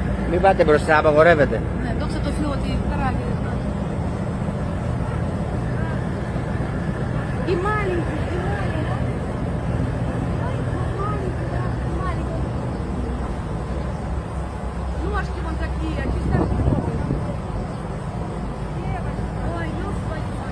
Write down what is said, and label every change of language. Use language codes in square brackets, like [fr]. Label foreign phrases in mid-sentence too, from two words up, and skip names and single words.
[el] Μη πάτε μπροστά, απαγορεύεται. Ναι, δόξα τω Θεώ ότι καράβι. [ru] И маленький, и маленький. Маленький. Ножки вон такие, а чисто здоровые. Ой, господи.